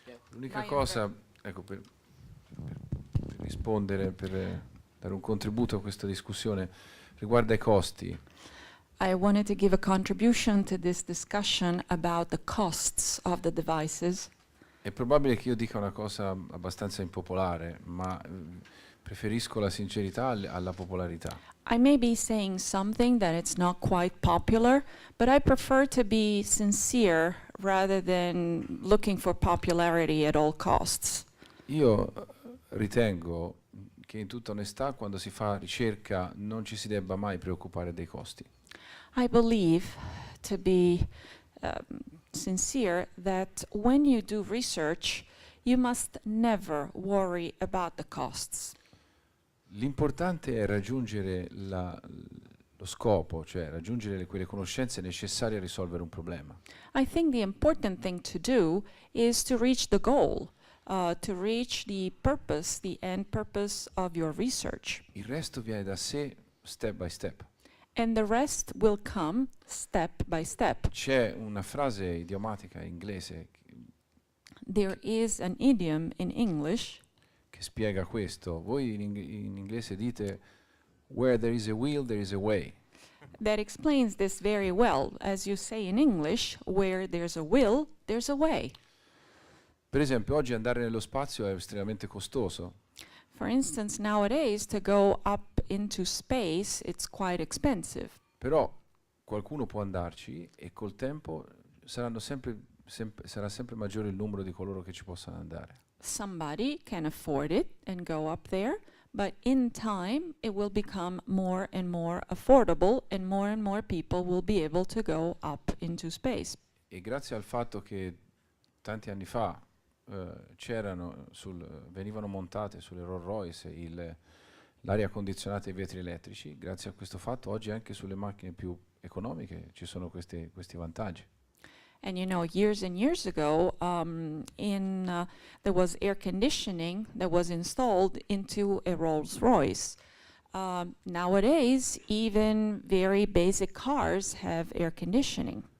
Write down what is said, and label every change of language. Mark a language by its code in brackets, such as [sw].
[it] L'unica cosa, ecco, per rispondere, per dare un contributo a questa discussione, riguarda i costi. [en] I wanted to give a contribution to this discussion about the costs of the devices. [it] È probabile che io dica una cosa abbastanza impopolare, ma preferisco la sincerità alla popolarità. [en] I may be saying something that it's not quite popular, but I prefer to be sincere rather than looking for popularity at all costs. [it] Io ritengo che in tutta onestà quando si fa ricerca non ci si debba mai preoccupare dei costi. [en] I believe, to be sincere, that when you do research, you must never worry about the costs. [it] L'importante è raggiungere lo scopo, cioè raggiungere quelle conoscenze necessarie a risolvere un problema. [en] I think the important thing to do is to reach the goal, to reach the purpose, the end purpose of your research. [it] Il resto viene da sé, [en] step by step. And the rest will come step by step. [it] C'è una frase idiomatica inglese [en] There is an idiom in English [it] che spiega questo. Voi in inglese dite [en] where there is a will, there is a way. that explains this very well. As you say in English, where there's a will, there's a way. [it] Per esempio, oggi andare nello spazio è estremamente costoso. [en] For instance, nowadays, to go up into space, it's quite expensive. [it] Però qualcuno può andarci e col tempo sarà sempre maggiore il numero di coloro che ci possano andare. [en] Somebody can afford it and go up there, but in time it will become more and more affordable and more people will be able to go up into space. [it] E grazie al fatto che tanti anni fa venivano montate sulle Rolls Royce l'aria condizionata e i vetri elettrici, grazie a questo fatto oggi anche sulle macchine più economiche ci sono questi vantaggi. [en] And you know, years and years ago, there was air conditioning that was installed into a Rolls Royce. Nowadays, even very basic cars have air conditioning.